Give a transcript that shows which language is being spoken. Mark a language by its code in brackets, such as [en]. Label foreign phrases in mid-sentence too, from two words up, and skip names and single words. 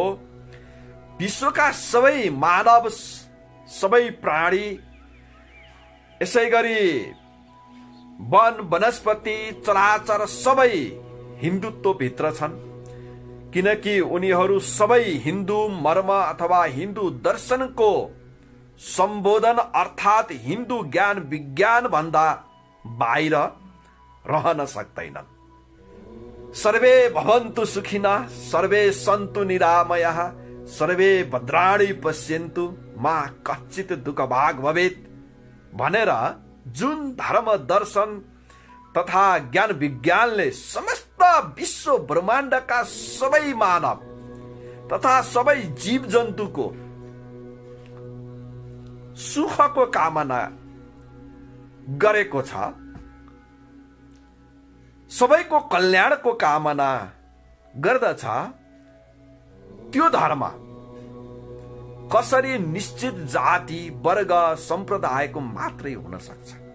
[ne] विश्वका सबै मानव सबै प्राणी यसै गरी वन वनस्पति चराचर सबै हिन्दुत्व भित्र छन् किनकि उनीहरू सबै हिन्दू मर्म अथवा हिन्दू दर्शनको सम्बोधन अर्थात हिन्दू ज्ञान विज्ञान भन्दा बाहिर रहन सक्दैनन्। [sa] सर्वे भवन्तु सुखिनः सर्वे सन्तु निरामयः सर्वे भद्राणि पश्यन्तु मा कश्चित् दुःखभाग् भवेत् [ne] भनेर जुन धर्म दर्शन तथा ज्ञान विज्ञानले समस्त विश्व ब्रह्माण्डका सबै मानव तथा सबै जीव जन्तुको सुखको कामना गरेको छ, सबैको कल्याणको कामना गर्दछ, त्यो धर्म कसरी निश्चित जाति वर्ग सम्प्रदायको मात्रै हुन सक्छ?